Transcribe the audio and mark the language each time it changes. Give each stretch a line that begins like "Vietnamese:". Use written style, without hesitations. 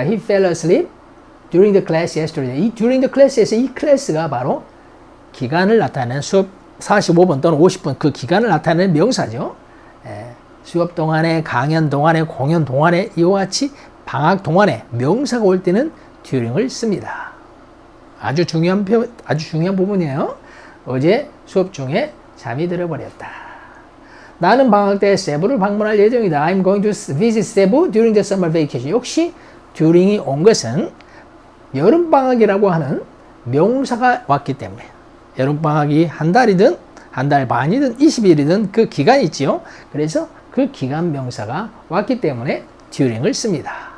English: He fell asleep during the class yesterday.
Korean: 이 during the class에서 이 클래스가 바로 기간을 나타내는 수업 45분 또는 50분 그 기간을 나타내는 명사죠. 수업 동안에, 강연 동안에, 공연 동안에 이와 같이 방학 동안에 명사가 올 때는 during을 씁니다. 아주 중요한 부분이에요. 어제 수업 중에 잠이 들어버렸다. 나는 방학 때 세부를 방문할 예정이다.
English: I'm going to visit Cebu during the summer vacation.
Korean: 역시 during이 온 것은 여름방학이라고 하는 명사가 왔기 때문에, 여름방학이 한 달이든 한 달 반이든 20일이든 그 기간이 있지요. 그래서 그 기간 명사가 왔기 때문에 during을 씁니다.